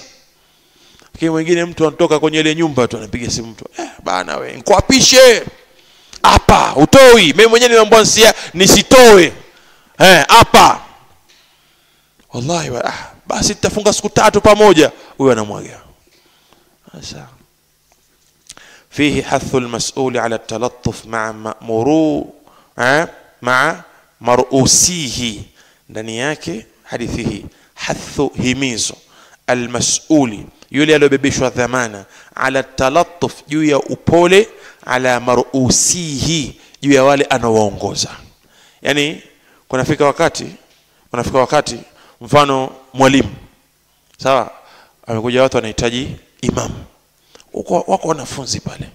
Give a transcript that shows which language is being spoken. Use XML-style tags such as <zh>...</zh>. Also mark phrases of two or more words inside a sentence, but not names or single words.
<sw>Lakini mwingine mtu anatoka kwenye ile nyumba tu anapiga simu mtu, bana wewe nikuapishe hapa, utoi, mimi mwenyewe nimeambiwa nisitoe hapa, wallahi basi tutafunga siku 3 pamoja, huyo anamwaga.</sw> <ar>Sasa فيه حث المسؤول على التلطف مع مأمورو مع مرؤوسيه،</ar> <sw>ndani yake hadithi hii hathu himizo almas'uli, yule aliyobebeshwa dhamana,</sw> <ar>على التلطف,</ar> <sw>juu ya upole,</sw> <ar>على مرؤوسيه,</ar> <sw>juu ya wale anaowaongoza. Yani kunafika wakati mfano mwalimu, sawa, amekuja watu wanahitaji imam, wako wanafunzi pale,</sw>